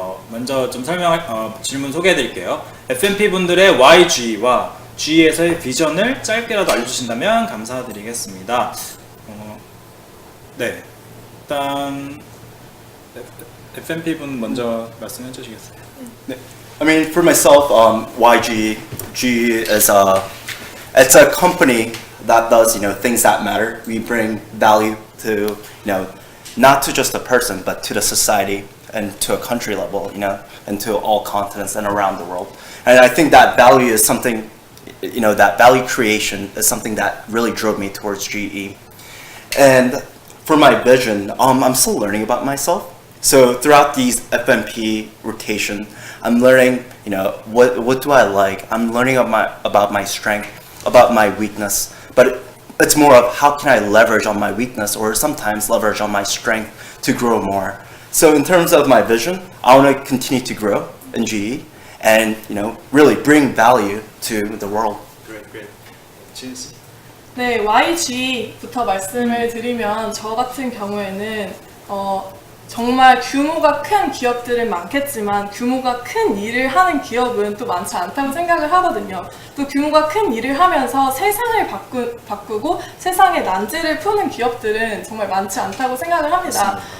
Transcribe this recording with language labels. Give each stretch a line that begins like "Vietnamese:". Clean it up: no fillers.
Korean: 먼저 좀 질문 소개해 드릴게요. FMP 분들의 YG와 G에서의 비전을 짧게라도 알려주신다면 감사드리겠습니다. 네, 일단 FMP 분 먼저 말씀해 주시겠어요?
English: I mean, for myself, YG, G is it's a company that does, things that matter. We bring value to, not to just a person, but to the society and to a country level, and to all continents and around the world. And I think that value is something, that value creation is something that really drove me towards GE. And for my vision, I'm still learning about myself. So throughout these FMP rotation, I'm learning, what do I like? I'm learning about my strength, about my weakness. But it's more of how can I leverage on my weakness or sometimes leverage on my strength to grow more. So in terms of my vision, I want to continue to grow in GE and, really bring value to the world. Great. 지은 씨.
Korean: 네, YG부터 말씀을 드리면 저 같은 경우에는 정말 규모가 큰 기업들은 많겠지만 규모가 큰 일을 하는 기업은 또 많지 않다고 생각을 하거든요. 또 규모가 큰 일을 하면서 세상을 바꾸고 세상의 난제를 푸는 기업들은 정말 많지 않다고 생각을 합니다.